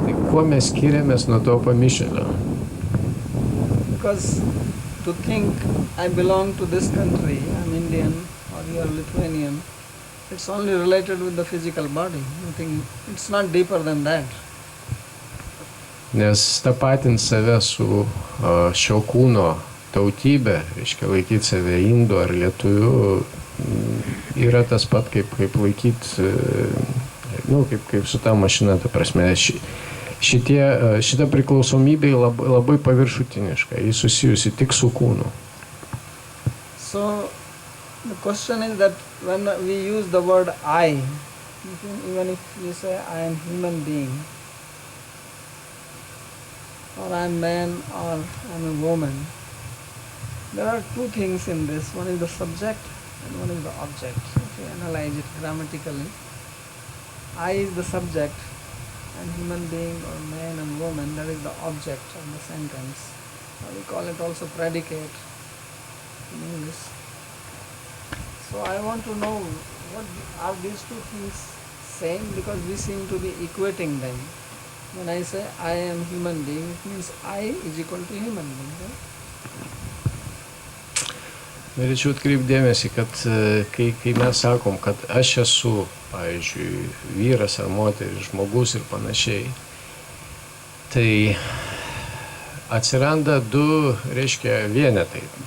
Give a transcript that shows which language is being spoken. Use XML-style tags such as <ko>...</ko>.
<lt>Kuo mes skiriamės nuo to pamišėlio?</lt> <en>Because to think I belong to this country, I'm Indian or you are Lithuanian, it's only related with the physical body. Nothing, it's not deeper than that.</en> <lt>Nes tapatint save su šio kūno tautybė, reiškia laikyti save indu ar lietuviu, yra tas pat kaip laikyti, kaip su ta mašina, ta prasme. Šita priklausomybė labai paviršutiniška, jis susijusi tik su kūnu.</lt> <en>So the question is that when we use the word I, even if you say I am human being, or I am man, or I am a woman, there are two things in this. One is the subject and one is the object. If you analyze it grammatically, I is the subject, and human being or man and woman, that is the object of the sentence. We call it also predicate in English. So I want to know, what are these two things same? Because we seem to be equating them. When I say I am human being, it means I is equal to human being. Right?</en> <lt>Norėčiau atkreipti dėmesį, kad kai mes sakom, kad aš esu, pavyzdžiui, vyras ar moteris, žmogus ir panašiai, tai atsiranda du, reiškia, vienetai.</lt>